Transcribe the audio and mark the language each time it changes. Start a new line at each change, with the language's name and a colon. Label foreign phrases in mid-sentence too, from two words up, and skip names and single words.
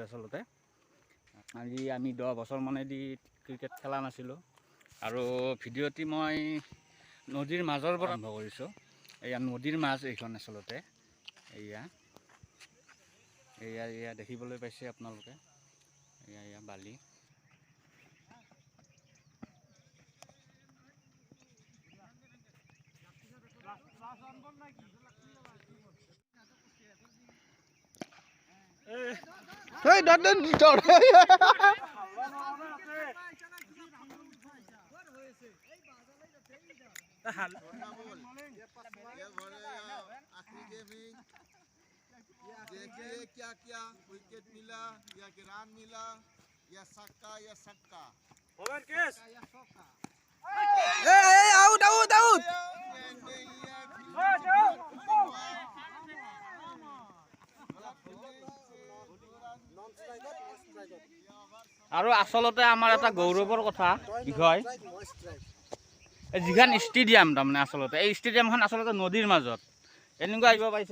Assamese: আচলতে আজি আমি 10 বছৰ মানেদি ক্ৰিকেট খেলা নাছিলোঁ আৰু ভিডিঅ'টি মই নদীৰ মাজৰ পৰা আৰম্ভ কৰিছোঁ। এয়া নদীৰ মাছ এইখন আচলতে এয়া দেখিবলৈ পাইছে আপোনালোকে। এয়া বালি।
English: Hey, don't stop.
Hindi: देखिए क्या क्या विकेट मिला या रन मिला या छक्का ओवर केस
English: Hey, out.
Assamese: আৰু আচলতে আমাৰ এটা গৌৰৱৰ কথা বিষয় যিখন ষ্টেডিয়াম, তাৰমানে আচলতে এই ষ্টেডিয়ামখন আচলতে নদীৰ মাজত এনেকুৱা আহিব পাইছে।